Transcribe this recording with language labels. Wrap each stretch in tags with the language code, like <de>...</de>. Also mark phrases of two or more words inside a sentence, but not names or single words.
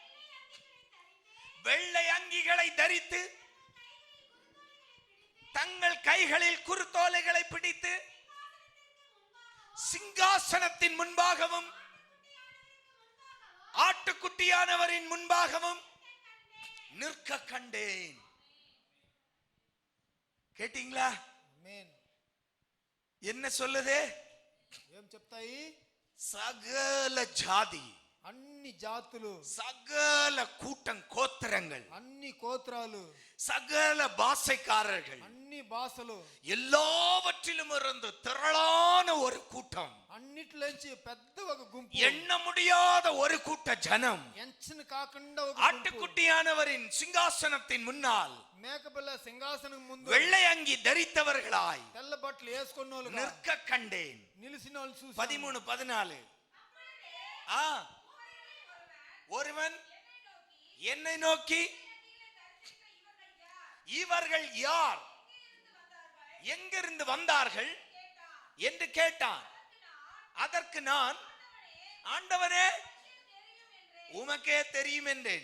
<ta>வெள்ளை அங்கிகளை தரித்து தங்கள் கைகளில் குருத்தோலைகளை பிடித்து சிங்காசனத்தின் முன்பாகவும் ஆட்டுக்குட்டியானவரின் முன்பாகவும் நிற்க கண்டேன். கேட்டீங்களா?</ta> <te>ఆమేన్.</te> <ta>என்ன சொல்லுது?</ta> <te>ఏం చెప్తాయి?</te> <ta>சகல ஜாதி,</ta> <te>అన్ని జాతులు,</te> <ta>சகல கூட்டம் கோத்திரங்கள்,</ta> <te>అన్ని గోత్రాలు,</te> <ta>சகல பாஷைக்காரர்கள்,</ta> <te>అన్ని భాషలు,</te> <ta>எல்லாவற்றிலும் இருந்து திரளான ஒரு கூட்டம்,</ta> <te>అన్నిట్లోంచి పెద్ద ఒక గుంపు,</te> <ta>எண்ண முடியாத ஒரு கூட்ட ஜனம்</ta> <te>ఎంచను కాకుండా ఒక గుంపు</te> <ta>ஆட்டுக்குட்டியானவரின் சிங்காசனத்தின் முன்னால்</ta> <te>మేకపిల్ల సింహాసనం ముందు</te> <ta>வெள்ளை அங்கி தரித்தவர்களாய்</ta> <te>తెల్ల బట్టలు వేసుకున్నోళ్ళుగా</te> <ta>நிற்க கண்டேன்.</ta> <te>నిలిచిన వాళ్ళు చూసి 13, 14.</te> <ta>ஒருவன் என்னை நோக்கி இவர்கள் யார், எங்கிருந்து வந்தார்கள் என்று கேட்டான். அதற்கு நான், ஆண்டவரே உமக்கே தெரியும் என்றேன்.</ta>